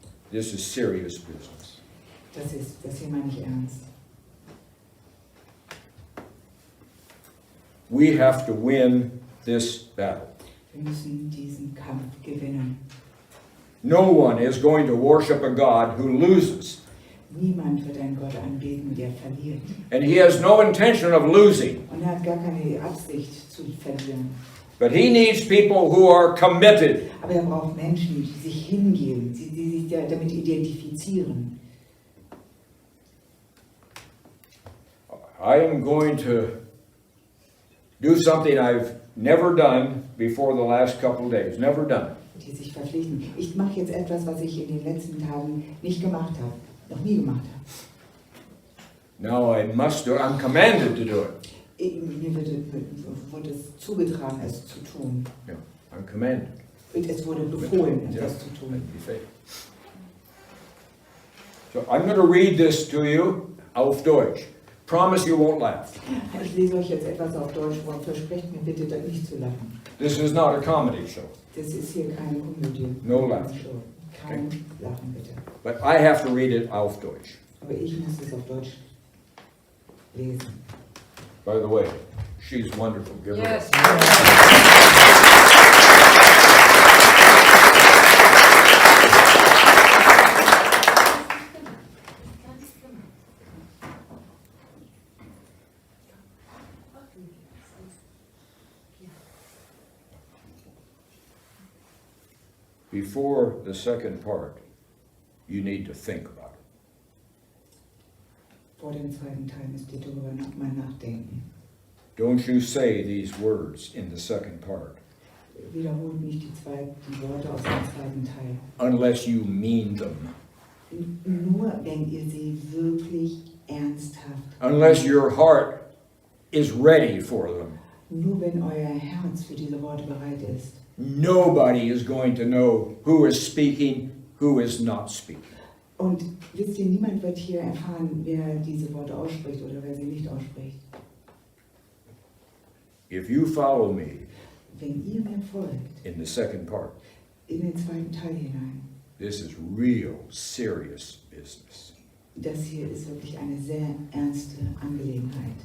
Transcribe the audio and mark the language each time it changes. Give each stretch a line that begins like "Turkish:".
English: This is serious business.
German: Das hier meine ich ernst.
English: We have to win this battle.
German: Wir müssen diesen Kampf gewinnen.
English: No one is going to worship a God who loses.
German: Niemand wird einen Gott anbeten, der verliert.
English: And he has no intention of losing.
German: Und er hat gar keine Absicht zu verlieren.
English: But he needs people who are committed.
German: Aber er braucht Menschen, die sich hingeben, die sich damit identifizieren.
English: I am going to do something I've never done before the last couple of days. Never done.
German: Die sich verpflichten. Ich mache jetzt etwas, was ich in den letzten Tagen nicht gemacht habe. Noch nie gemacht habe.
English: Now I must do it. I'm commanded to do it.
German: Mir wurde es zugetragen, es zu tun.
English: Yeah, I'm commanded.
German: Und es wurde befohlen,
English: Yeah,
German: etwas zu tun.
English: be faithful. So I'm going to read this to you
German: auf Deutsch.
English: Promise you won't laugh.
German: Ich lese euch jetzt etwas auf Deutsch vor. Versprecht mir bitte, da nicht zu lachen.
English: This is not a comedy show.
German: Das ist hier keine Komödie.
English: No laugh.
German: Kein Lachen, bitte.
English: But I have to read it
German: auf Deutsch. Aber ich muss es auf Deutsch lesen.
English: By the way, she's wonderful. Give her Yes. Before the second part, you need to think about it.
German: Vor dem zweiten Teil müsst ihr darüber mal nachdenken.
English: Don't you say these words in the second part
German: Wiederholt nicht die Worte aus dem zweiten Teil.
English: unless you mean them.
German: Nur wenn ihr sie wirklich ernsthaft.
English: Unless your heart is ready for them.
German: Nur wenn euer Herz für diese Worte bereit ist.
English: Nobody is going to know who is speaking, who is not speaking.
German: Und wisst ihr, niemand wird hier erfahren, wer diese Worte ausspricht oder wer sie nicht ausspricht.
English: If you follow me
German: Wenn ihr mir folgt,
English: in the second part,
German: in den zweiten Teil hinein,
English: this is real serious business.
German: das hier ist wirklich eine sehr ernste Angelegenheit.